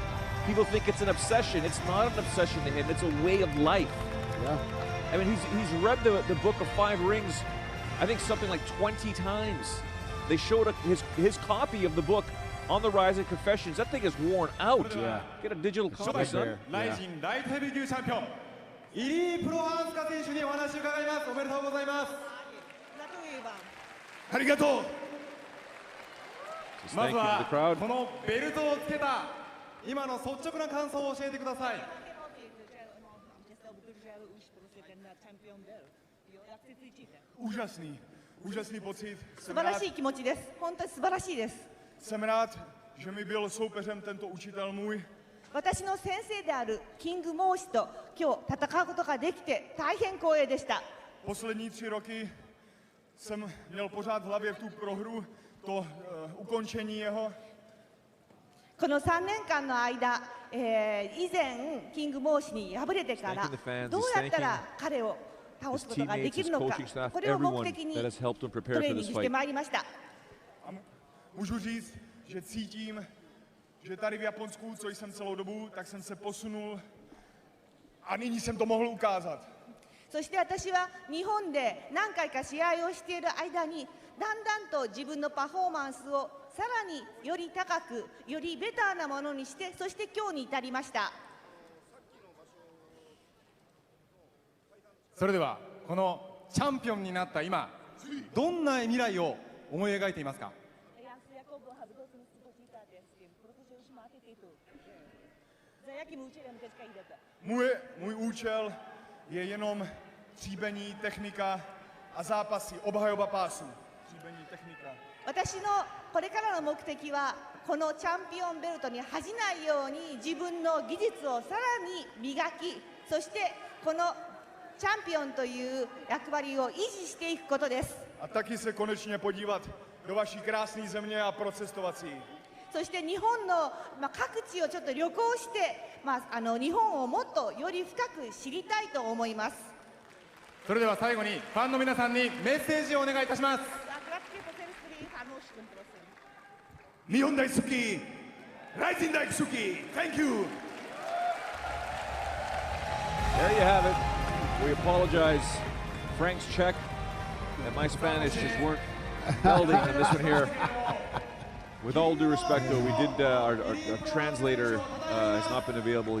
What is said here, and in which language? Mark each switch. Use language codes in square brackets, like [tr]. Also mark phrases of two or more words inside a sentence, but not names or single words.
[en] People think it's an obsession. It's not an obsession to him. It's a way of life. Yeah. I mean, he's read the Book of Five Rings, I think something like 20 times. They showed his copy of the book on the Rising Confessions. That thing is worn out. Yeah. Get a digital copy, son. [ja] ライジンライトヘビー級チャンピオンイリー・プロハンスカ選手にお話を伺います。おめでとうございます。ありがとう。 [en] Just [ja] ま [en] thank [ja] ず [en] you to [ja] は [en] the crowd. [ja] このベルトをつけた今の率直な感想を教えてください。 [cs] úžasný pocit. [ja] 素晴らしい気持ちです。本当に素晴らしいです。 [cs] Jsem rád, že mi byl soupeřem tento učitel můj. [ja] 私の先生であるキングモーシと今日戦うことができて大変光栄でした。 [cs] Poslední 3 roky jsem měl pořád v hlavě tu prohru, to ukončení jeho. [ja] この3年間の間、以前キングモーシに敗れてからどうやったら彼を倒すことができるのか、これを目的にトレーニングしてまいりました。 [cs] Můžu říct, že cítím, že tady v Japonsku, co jsem celou dobu, tak jsem se posunul a nyní jsem to mohl ukázat. [ja] そして私は日本で何回か試合をしている間にだんだんと自分のパフォーマンスをさらにより高く、よりベターなものにして、そして今日に至りました。それではこのチャンピオンになった今、どんな未来を思い描いていますか？ [cs] Můj účel je jenom tříbení, technika a zápasy, obhajoba pásu. Tříbení, technika. [ja] 私のこれからの目的はこのチャンピオンベルトに恥じないように自分の技術をさらに磨き、そしてこのチャンピオンという役割を維持していくことです。 [cs] A taky se konečně podívat do vaší krásné země a procestovat si. [ja] そして日本の、各地をちょっと旅行して、日本をもっとより深く知りたいと思います。それでは最後にファンの皆さんにメッセージをお願いいたします。日本大好き、ライジン大好き、 [en] Thank you. There you have it. We apologize. Frank's Czech and my Spanish just weren't melding in this one here. With all due respect, though, we did our translator has not been available.